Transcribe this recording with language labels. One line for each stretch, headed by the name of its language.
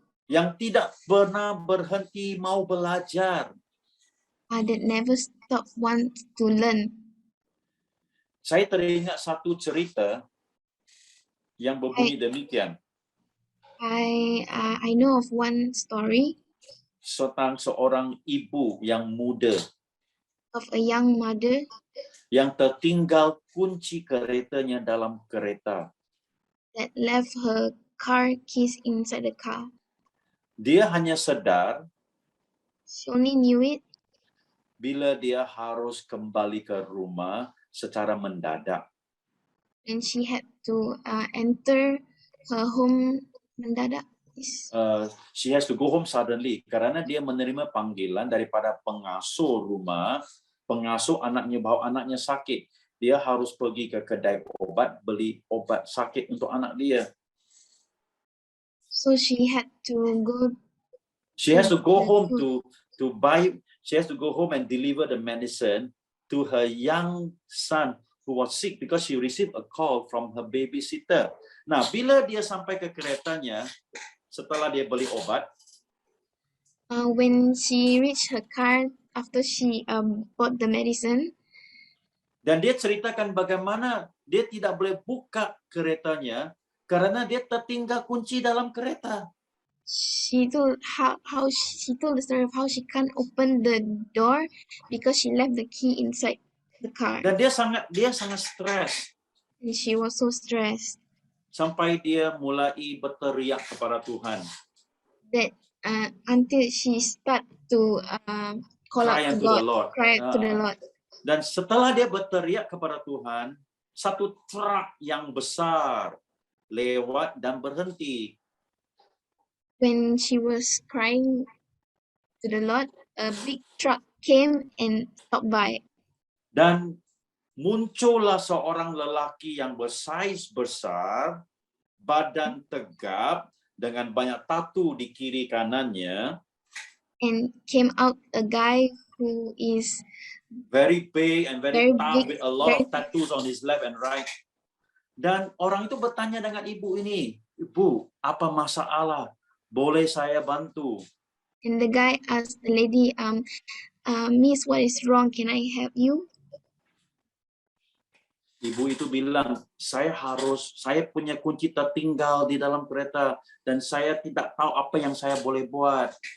Malay: Yang tidak pernah berhenti mau belajar.
English: that never stop want to learn.
Malay: Saya teringat satu cerita yang berbunyi demikian.
English: I know of one story
Malay: Tentang seorang ibu yang muda
English: of a young mother
Malay: yang tertinggal kunci keretanya dalam kereta.
English: that left her car keys inside the car.
Malay: Dia hanya sadar
English: She only knew it
Malay: bila dia harus kembali ke rumah secara mendadak.
English: and she had to enter her home
Malay: mendadak.
English: She has to go home suddenly
Malay: karena dia menerima panggilan daripada pengasuh rumah, pengasuh anaknya bawa anaknya sakit. Dia harus pergi ke kedai obat beli obat sakit untuk anak dia.
English: So she had to go. She has to go home to buy. She has to go home and deliver the medicine to her young son who was sick because she received a call from her babysitter.
Malay: Nah, bila dia sampai ke keretanya setelah dia beli obat,
English: when she reached her car after she bought the medicine,
Malay: dan dia ceritakan bagaimana dia tidak boleh buka keretanya karena dia tertinggal kunci dalam kereta.
English: she told she told the story of how she can't open the door because she left the key inside the car.
Malay: Dan dia sangat stres
English: And she was so stressed
Malay: sampai dia mulai berteriak kepada Tuhan.
English: that until she start to call Cry out to unto the God, Lord. cry to the Lord.
Malay: Dan setelah dia berteriak kepada Tuhan, satu truk yang besar lewat dan berhenti.
English: When she was crying to the Lord, a big truck came and stopped by.
Malay: Dan muncullah seorang lelaki yang bersaiz besar, badan tegap, dengan banyak tatu di kiri kanannya.
English: And came out a guy who is very big and very tough big, with a lot of tattoos on his left and right.
Malay: Dan orang itu bertanya dengan ibu ini, "Ibu, apa masalah? Boleh saya bantu?"
English: And the guy asked the lady, Miss, what is wrong? Can I help you?
Malay: Ibu itu bilang, saya punya kunci tertinggal di dalam kereta dan saya tidak tahu apa yang saya boleh buat.